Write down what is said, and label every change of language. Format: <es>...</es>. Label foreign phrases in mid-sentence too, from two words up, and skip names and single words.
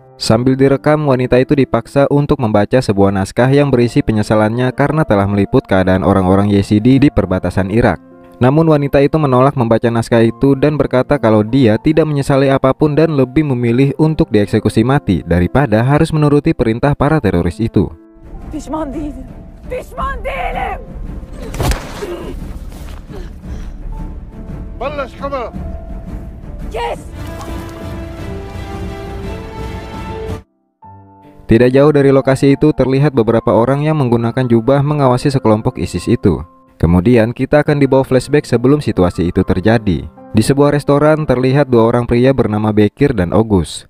<id>Sambil direkam, wanita itu dipaksa untuk membaca sebuah naskah yang berisi penyesalannya karena telah meliput keadaan orang-orang Yezidi di perbatasan Irak. Namun wanita itu menolak membaca naskah itu dan berkata kalau dia tidak menyesali apapun dan lebih memilih untuk dieksekusi mati daripada harus menuruti perintah para teroris itu.</id> <tr>Pişman değilim. Pişman değilim. بلش حمى Kes.</tr> <id>Tidak jauh dari lokasi itu terlihat beberapa orang yang menggunakan jubah mengawasi sekelompok ISIS itu. Kemudian kita akan dibawa flashback sebelum situasi itu terjadi. Di sebuah restoran terlihat dua orang pria bernama Bekir dan Ogus.</id>